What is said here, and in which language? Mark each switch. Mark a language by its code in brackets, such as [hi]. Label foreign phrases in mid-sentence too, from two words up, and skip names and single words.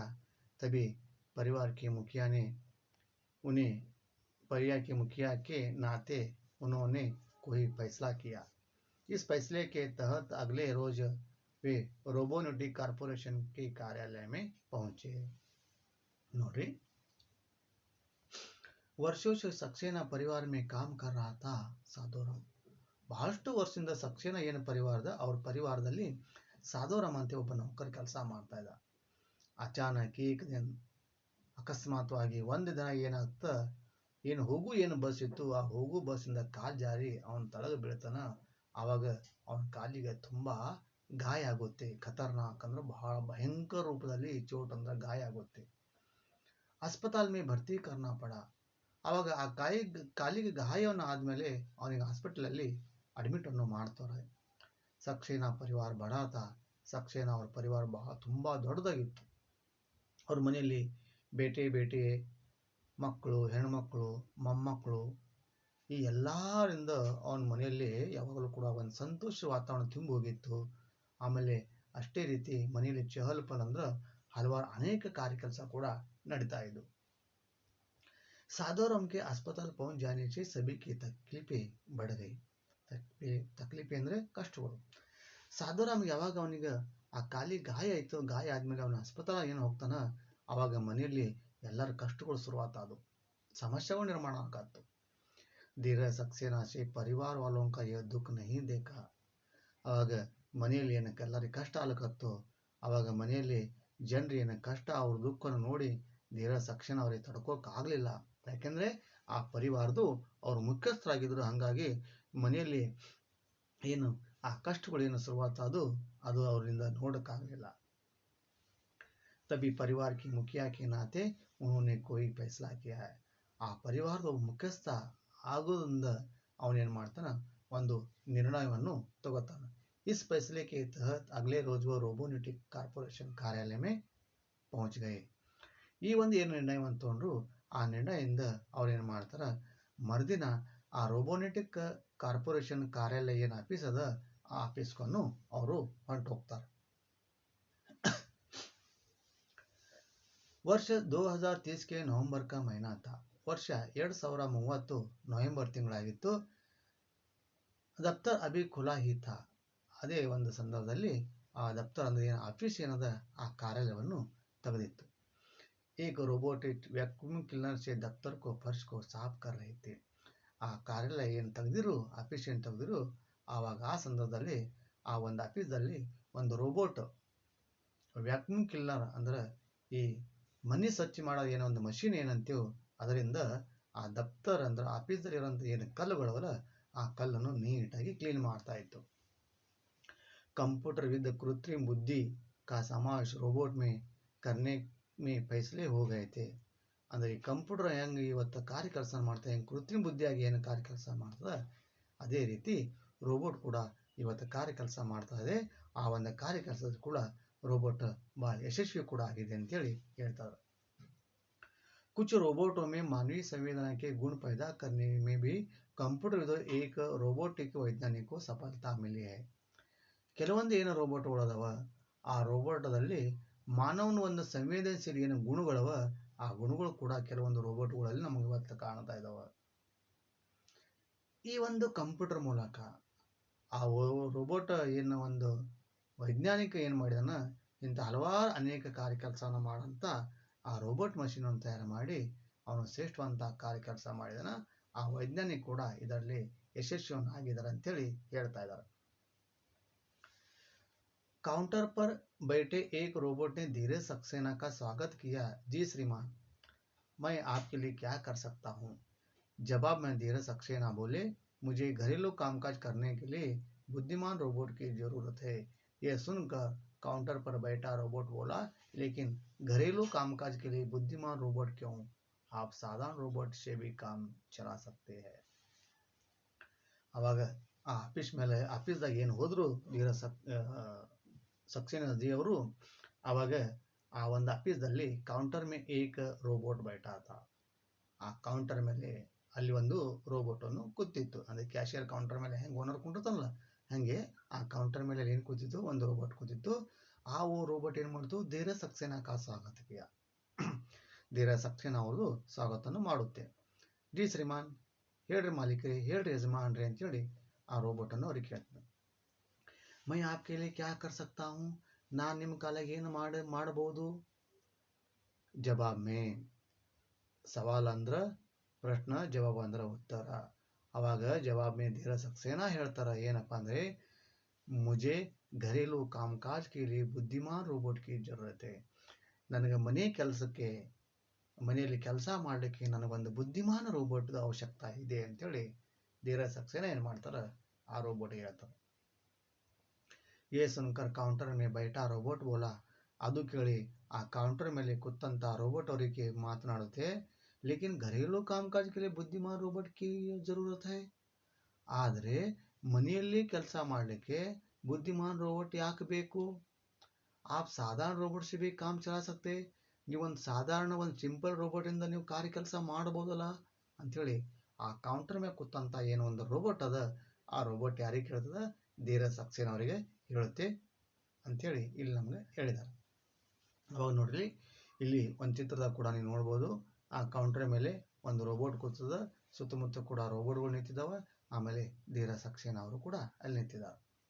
[hi] तभी परिवार के मुखिया के नाते उन्होंने कोई फैसला किया। इस फैसले के तहत अगले रोज वे रोबोटिक कॉर्पोरेशन के कार्यालय में पहुंचे। नोड्री, वर्षों सक्सेना परिवार में काम कर रहा था ಸಾಧುರಾಮ್. [kn] ಬಹಳಷ್ಟು ವರ್ಷದಿಂದ ಸಕ್ಸೇನಾ ಏನು ಪರಿವಾರದ ಅವ್ರ ಪರಿವಾರದಲ್ಲಿ ಸಾಧುರಾಮ್ ಅಂತ ಒಬ್ಬ ನೌಕರ ಕೆಲಸ ಮಾಡ್ತಾ ಇದ್ದ. ಅಚಾನಕ್ ಅಕಸ್ಮಾತ್ವಾಗಿ ಒಂದು ದಿನ ಏನಾಗ್ತಾ, ಏನು ಬಸ್ ಇತ್ತು ಆ ಹೋಗು ಬಸ್ಸಿಂದ ಕಾಲು ಜಾರಿ ಅವನ ತಳಗ ಬೀಳ್ತಾನ. ಆವಾಗ ಅವನ ಕಾಲಿಗೆ ತುಂಬ ಗಾಯ ಆಗುತ್ತೆ, ಖತರ್ನಾಕ್ ಅಂದ್ರೆ ಬಹಳ ಭಯಂಕರ ರೂಪದಲ್ಲಿ ಚೋಟ್ ಅಂದ್ರೆ ಗಾಯ ಆಗುತ್ತೆ. [hi] अस्पताल में भर्ती करना पड़ा. [kn] ಆವಾಗ ಆ ಕಾಲಿಗೆ ಗಾಯವನ್ನು ಆದಮೇಲೆ ಅವನಿಗೆ ಹಾಸ್ಪಿಟಲಲ್ಲಿ ಅಡ್ಮಿಟನ್ನು ಮಾಡ್ತಾರೆ. ಸಕ್ಸೇನಾ ಪರಿವಾರ ಬಡಾತ, ಸಕ್ಸೇನಾ ಅವ್ರ ಪರಿವಾರ ತುಂಬ ದೊಡ್ಡದಾಗಿತ್ತು. ಅವ್ರ ಮನೆಯಲ್ಲಿ ಬೇಟೆ ಮಕ್ಕಳು, ಹೆಣ್ಮಕ್ಳು, ಮೊಮ್ಮಕ್ಕಳು ಈ ಎಲ್ಲರಿಂದ ಅವನ ಮನೆಯಲ್ಲಿ ಯಾವಾಗಲೂ ಕೂಡ ಒಂದು ಸಂತೋಷ ವಾತಾವರಣ ತುಂಬಿ ಹೋಗಿತ್ತು. ಆಮೇಲೆ ಅಷ್ಟೇ ರೀತಿ ಮನೆಯಲ್ಲಿ [hi] चहल पहल [kn] ಅಂದ್ರೆ ಹಲವಾರು ಅನೇಕ ಕಾರ್ಯಕೆಲಸ ಕೂಡ ನಡೀತಾ ಇದ್ದು. [hi] साधुराम के अस्पताल पहुंच जाने से सभी की तकलीफें बढ़ गई. [kn] ತಕ್ಲೀಫೆ ಅಂದರೆ ಕಷ್ಟಗಳು. ಸಾಧುರಾಮ್ಗೆ ಯಾವಾಗ ಅವನಿಗೆ ಆ ಕಾಲಿಗೆ ಗಾಯ ಆಯಿತು, ಗಾಯ ಆದಮೇಲೆ ಅವನ अस्पताल ಏನು ಹೋಗ್ತಾನ, ಆವಾಗ ಮನೆಯಲ್ಲಿ ಎಲ್ಲರ ಕಷ್ಟಗಳು ಶುರುವಾತಾದವು, ಸಮಸ್ಯೆಗಳು ನಿರ್ಮಾಣ ಆಗಾತು. [hi] धीरज सक्सेना से परिवार वालों का यह दुख नहीं देखा. [kn] ಆವಾಗ ಮನೆಯಲ್ಲಿ ಏನಕ್ಕೆ ಎಲ್ಲರಿಗೆ ಕಷ್ಟ ಆಗ್ಲಕತ್ತು, ಆವಾಗ ಮನೆಯಲ್ಲಿ ಜನರು ಏನಕ್ಕೆ ಕಷ್ಟ ಅವ್ರ ದುಃಖವನ್ನು ನೋಡಿ ಧೀರಜ್ ಸಕ್ಸೇನಾ ಅವರಿಗೆ ತಡ್ಕೋಕ್ಕಾಗಲಿಲ್ಲ. ಯಾಕೆಂದರೆ ಆ ಪರಿವಾರದು ಅವರು ಮುಖ್ಯಸ್ಥರಾಗಿದ್ದರು. ಹಾಗಾಗಿ ಮನೆಯಲ್ಲಿ ಏನು ಆ ಕಷ್ಟಗಳು ಏನು ಶುರುವಾತದು ಅದು ಅವರಿಂದ ನೋಡೋಕ್ಕಾಗಲಿಲ್ಲ. [hi] तभी परिवार की मुखिया के नाते उन्होंने कोई फैसला किया है. [kn] ಆ ಪರಿವಾರದ ಮುಖ್ಯಸ್ಥ ಆಗೋದ್ರಿಂದ ಅವನೇನು ಮಾಡ್ತಾನೆ, ಒಂದು ನಿರ್ಣಯವನ್ನು ತಗೋತಾನೆ. [hi] इस फैसले के तहत अगले रोज वो रोबोटिक कॉर्पोरेशन कार्यालय में पहुंच गए. [kn] ಈ ಒಂದು ಏನು ನಿರ್ಣಯವನ್ನು ತಗೊಂಡ್ರು ಆ ನಿರ್ಣಯದಿಂದ ಅವ್ರು ಏನು ಮಾಡ್ತಾರೆ, ಮರುದಿನ ಆ ರೋಬೋನೆಟಿಕ್ ಕಾರ್ಪೊರೇಷನ್ ಕಾರ್ಯಾಲಯ ಏನು ಆಫೀಸ್ ಅದ ಆ ಆಫೀಸ್ಕೊಂಡು ಅವರು ಹೊಂಟು ಹೋಗ್ತಾರೆ. [hi] ವರ್ಷ 2030 के नवंबर का महीना था. [kn] ವರ್ಷ 2030 ನವೆಂಬರ್ ತಿಂಗಳಾಗಿತ್ತು. [hi] दफ्तर अभी खुला ही था. [kn] ಅದೇ ಒಂದು ಸಂದರ್ಭದಲ್ಲಿ ಆ ದಫ್ತರ್ ಅಂದ್ರೆ ಏನು ಆಫೀಸ್ ಏನದ ಆ ಕಾರ್ಯಾಲಯವನ್ನು ತೆಗೆದಿತ್ತು. [hi] एक रोबोटिक वैक्यूम क्लीनर से दफ्तर को फर्श को साफ कर रहे थे. [kn] ಆ ಕಾರ್ಯಾಲಯ ಏನು ತೆಗೆದಿರು, ಆಫೀಸ್ ಏನು ತೆಗೆದಿರು, ಆವಾಗ ಆ ಸಂದರ್ಭದಲ್ಲಿ ಆ ಒಂದು ಆಫೀಸಲ್ಲಿ ಒಂದು [en] robot vacuum cleaner [kn] ಅಂದ್ರೆ ಈ ಮನೆ ಸ್ವಚ್ಛ ಮಾಡೋದು ಏನೋ ಒಂದು ಮಷಿನ್ ಏನಂತೀವೋ ಅದರಿಂದ ಆ ದಫ್ತರ್ ಅಂದ್ರೆ ಆಫೀಸಲ್ಲಿ ಇರೋಂಥ ಏನು ಕಲ್ಲುಗಳವಲ್ಲ ಆ ಕಲ್ಲನ್ನು ನೀಟಾಗಿ ಕ್ಲೀನ್ ಮಾಡ್ತಾ ಇತ್ತು. [hi] कंप्यूटर विद कृत्रिम बुद्धि का समावेश रोबोट में करने में फैसले हो गए थे. [kn] ಅಂದರೆ ಈ ಕಂಪ್ಯೂಟರ್ ಹೆಂಗೆ ಇವತ್ತು ಕಾರ್ಯ ಕೆಲಸ ಮಾಡ್ತಾ ಹೆಂಗೆ ಕೃತ್ರಿಮ ಬುದ್ಧಿಯಾಗಿ ಏನು ಕಾರ್ಯ ಕೆಲಸ ಮಾಡ್ತದೆ ಅದೇ ರೀತಿ ರೋಬೋಟ್ ಕೂಡ ಇವತ್ತು ಕಾರ್ಯ ಕೆಲಸ ಮಾಡ್ತಾ ಇದೆ. ಆ ಒಂದು ಕಾರ್ಯ ಕೆಲಸದ ಕೂಡ ರೋಬೋಟ್ ಭಾಳ ಯಶಸ್ವಿ ಕೂಡ ಆಗಿದೆ ಅಂತೇಳಿ ಹೇಳ್ತಾರೆ. [hi] कुछ रोबोटों में मानवीय संवेदना के गुण पैदा करने में भी कंप्यूटर विद एक रोबोटिक वैज्ञानिक को सफलता मिली है. [kn] ಕೆಲವೊಂದು ಏನು ರೋಬೋಟ್ಗಳು ಅದಾವ ಆ ರೋಬೋಟದಲ್ಲಿ ಮಾನವನ ಒಂದು ಸಂವೇದನಶೀಲ ಏನು ಗುಣಗಳವ ಆ ಗುಣಗಳು ಕೂಡ ಕೆಲವೊಂದು ರೋಬೋಟ್ಗಳಲ್ಲಿ ನಮಗೆ ಇವತ್ತು ಕಾಣ್ತಾ ಇದಾವ. ಈ ಒಂದು ಕಂಪ್ಯೂಟರ್ ಮೂಲಕ ಆ ರೋಬೋಟ್ ಏನು ಒಂದು ವೈಜ್ಞಾನಿಕ ಏನು ಮಾಡಿದಾನ ಇಂಥ ಹಲವಾರು ಅನೇಕ ಕಾರ್ಯ ಕೆಲಸನ ಮಾಡಂತ ಆ ರೋಬೋಟ್ ಮಷಿನ್ ಅನ್ನು ತಯಾರು ಮಾಡಿ ಅವನು ಶ್ರೇಷ್ಠವಂತ ಕಾರ್ಯ ಕೆಲಸ ಮಾಡಿದಾನ. ಆ ವೈಜ್ಞಾನಿಕ ಕೂಡ ಇದರಲ್ಲಿ ಯಶಸ್ವಿಯನ್ನು ಆಗಿದ್ದಾರೆ ಅಂತೇಳಿ ಹೇಳ್ತಾ ಇದ್ದಾರೆ. [hi] काउंटर पर बैठे एक रोबोट ने धीरज सक्सेना का स्वागत किया. जी श्रीमान, मैं आपके लिए क्या कर सकता हूँ. जवाब में धीरज सक्सेना बोले, मुझे घरेलू कामकाज करने के लिए बुद्धिमान रोबोट की जरूरत है. यह सुनकर काउंटर पर बैठा रोबोट बोला, लेकिन घरेलू कामकाज के लिए बुद्धिमान रोबोट क्यों, आप साधारण रोबोट से भी काम चला सकते हैं. [kn] ಅವಾಗ ಆ ಆಫೀಸ್ದಾಗ ಏನು ಹೋದ್ರು ಧೀರಜ್ [hi] सक्सेना जी [kn] ಅವರು ಆವಾಗ ಆ ಒಂದು ಆಫೀಸ್ದಲ್ಲಿ [hi] काउंटर में एक रोबोट बैठा था. [kn] ಆ ಕೌಂಟರ್ ಮೇಲೆ ಅಲ್ಲಿ ಒಂದು ರೋಬೋಟ್ ಅನ್ನು ಕೂತಿತ್ತು. ಅಂದ್ರೆ ಕ್ಯಾಶಿಯರ್ ಕೌಂಟರ್ ಮೇಲೆ ಹೆಂಗೆ ಓನರ್ ಕುಂತಿರ್ತಾನಲ್ಲ ಹಾಗೆ ಆ ಕೌಂಟರ್ ಮೇಲೆ ಏನು ಕೂತಿತ್ತು ಒಂದು ರೋಬೋಟ್ ಕೂತಿತ್ತು. ಆ ರೋಬೋಟ್ ಏನು ಮಾಡ್ತು ಧೀರಜ್ [hi] सक्सेना का स्वागत किया. [kn] ಧೀರಜ್ सक्सेना ಅವ್ರದ್ದು ಸ್ವಾಗತವನ್ನು ಮಾಡುತ್ತೆ. [hi] जी श्रीमान, [kn] ಹೇಳ್ರಿ ಮಾಲೀಕರೇ, ಹೇಳ್ರಿ ಯಜಮಾನ್ರಿ ಅಂತೇಳಿ ಆ ರೋಬೋಟ್ ಅನ್ನು ಅವ್ರಿಗೆ ಕೇಳ್ತಾರೆ. [hi] मैं आपके लिए क्या कर सकता हूँ, [kn] ನಾನು ನಿಮ್ಮ ಕಾಲಾಗಿ ಏನು ಮಾಡಬಹುದು. [hi] जवाब में सवाल [kn] ಅಂದ್ರೆ ಪ್ರಶ್ನೆ, ಜವಾಬ್ ಅಂದ್ರೆ ಉತ್ತರ. ಅವಾಗ [hi] जवाब में [kn] ಧೀರಜ್ सक्सेना ಹೇಳ್ತಾರ ಏನಪ್ಪ ಅಂದ್ರೆ [hi] मुझे घरेलू कामकाज के लिए बुद्धिमान रोबोट की ज़रूरत है. [kn] ನನಗೆ ಮನೆಯಲ್ಲಿ ಕೆಲಸ ಮಾಡಲಿಕ್ಕೆ ನನಗೊಂದು ಬುದ್ಧಿಮಾನ ರೋಬೋಟ್ ಅವಶ್ಯಕತೆ ಇದೆ ಅಂತೇಳಿ ಧೀರಜ್ सक्सेना ಏನು ಮಾಡ್ತಾರೆ ಆ ರೋಬೋಟ್ಗೆ ಹೇಳ್ತಾರೆ. [hi] ये सुनकर काउंटर में बैठा रोबोट बोला. [kn] ಅದು ಕೇಳಿ ಆ ಕೌಂಟರ್ ಮೇಲೆ ಕೂತಂತ ರೋಬೋಟ್ ಅವರಿಗೆ ಮಾತನಾಡುತ್ತೆ, [hi] लेकिन घरेलू कामकाज के लिए बुद्धिमान रोबोट की जरूरत है. [kn] ಆದರೆ ಮನೆಯಲ್ಲಿ ಕೆಲಸ ಮಾಡಲಿಕ್ಕೆ ಬುದ್ಧಿಮಾನ್ ರೋಬೋಟ್ ಯಾಕೆ ಬೇಕು. [hi] आप साधारण रोबोट से भी काम चला सकते. [kn] ನೀವು ಒಂದು ಸಾಧಾರಣ ಒಂದು ಸಿಂಪಲ್ ರೋಬೋಟ್ ಇಂದ ನೀವು ಕಾರ್ಯ ಕೆಲಸ ಮಾಡಬಹುದಲ್ಲ ಅಂತೇಳಿ ಆ ಕೌಂಟರ್ ಮೇಲೆ ಕೂತಂತ ಏನೋ ಒಂದು ರೋಬೋಟ್ ಅದ ಆ ರೋಬೋಟ್ ಯಾರಿಗೆ ಹೇಳ್ತದ ಧೀರಜ್ सक्सेना ಅವರಿಗೆ ಹೇಳುತ್ತೆ ಅಂಥೇಳಿ ಇಲ್ಲಿ ನಮ್ಗೆ ಹೇಳಿದ್ದಾರೆ. ಅವಾಗ ನೋಡ್ರಿ ಇಲ್ಲಿ ಒಂದು ಚಿತ್ರದಾಗ ಕೂಡ ನೀವು ನೋಡ್ಬೋದು ಆ ಕೌಂಟರ್ ಮೇಲೆ ಒಂದು ರೋಬೋಟ್ ಕೂತದ, ಸುತ್ತಮುತ್ತ ಕೂಡ ರೋಬೋಟ್ಗಳು ನಿಂತಿದ್ದಾವೆ, ಆಮೇಲೆ ಧೀರಜ್ सक्सेना ಅವರು ಕೂಡ ಅಲ್ಲಿ ನಿಂತಿದ್ದಾರೆ.